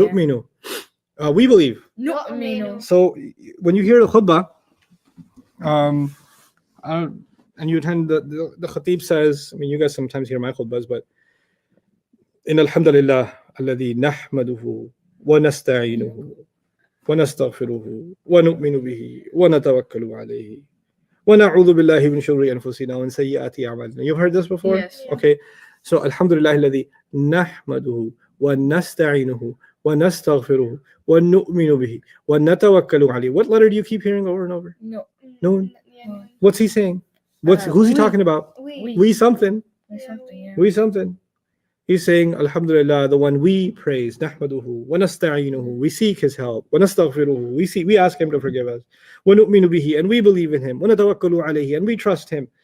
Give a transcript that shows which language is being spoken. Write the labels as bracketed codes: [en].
[en] Yu'minu. We believe. [ar] نؤمن. [en] So when you hear the khutbah, and you attend the khatib says, I mean, you guys sometimes hear my khutbahs, but [ar] إن الحمد لله الذي نحمده ونستعينه ونستغفره ونؤمن به ونتوكل عليه ونعوذ بالله من شرور أنفسنا ومن سيئات أعمالنا. [en] You've heard this before? Yes. Okay. [ar] So Alhamdulillah الذي نحمده ونستعينه ونستغفره ونؤمن به ونتوكل عليه. [en] What letter do you keep hearing over and over? No. No. Yeah. What's he saying? Who's he we. talking about? We something. Or something, yeah. We something. He's saying, Alhamdulillah, the one we praise, [ar] Nahmaduhu, wa nasta'inuhu, [en] we seek his help, [ar] wa nastaghfiruhu, [en] we ask him to forgive us, [ar] wa nu'minu bihi, [en] and we believe in him, [ar] wa natawakkalu alayhi, [en] and we trust him.